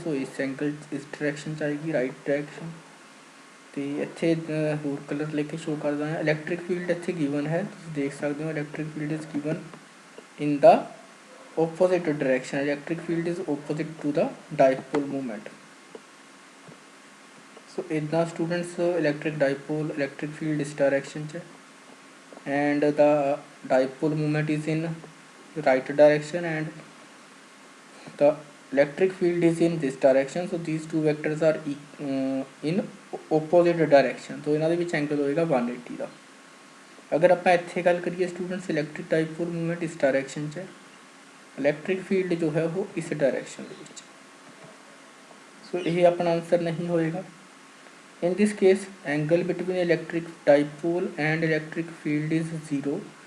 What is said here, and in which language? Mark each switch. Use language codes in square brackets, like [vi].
[pa] ਸੋ ਇਸ ਐਂਗਲ ਇਸ ਡਾਇਰੈਕਸ਼ਨ 'ਚ ਆਏਗੀ, ਰਾਈਟ ਡਾਇਰੈਕਸ਼ਨ। ਅਤੇ ਇੱਥੇ ਹੋਰ ਕਲਰ ਲੈ ਕੇ ਸ਼ੋ ਕਰਦਾ ਹਾਂ। ਇਲੈਕਟ੍ਰਿਕ ਫੀਲਡ ਇੱਥੇ ਗਿਵਨ ਹੈ, ਤੁਸੀਂ ਦੇਖ ਸਕਦੇ ਹੋ [en] Electric field is given in the opposite direction, electric field is opposite to the dipole moment। so ਇੱਦਾਂ students electric dipole electric field [pa] ਇਸ direction 'ਚ [en] and the dipole moment is in right direction and the electric field is in this direction। so these two vectors are in opposite direction। [pa] so ਇਹਨਾਂ ਦੇ ਵਿੱਚ angle ਹੋਏਗਾ 180 ਦਾ। ਅਗਰ ਆਪਾਂ ਇੱਥੇ ਗੱਲ ਕਰੀਏ ਸਟੂਡੈਂਟਸ, ਇਲੈਕਟ੍ਰਿਕ ਡਾਈਪੋਲ ਮੂਵਮੈਂਟ ਇਸ ਡਾਇਰੈਕਸ਼ਨ 'ਚ ਹੈ, ਇਲੈਕਟ੍ਰਿਕ ਫੀਲਡ ਜੋ ਹੈ ਉਹ ਇਸ ਡਾਇਰੈਕਸ਼ਨ ਦੇ ਵਿੱਚ। ਸੋ ਇਹ ਆਪਣਾ ਆਨਸਰ ਨਹੀਂ ਹੋਏਗਾ। [en] In this case angle between electric dipole and electric field is 0।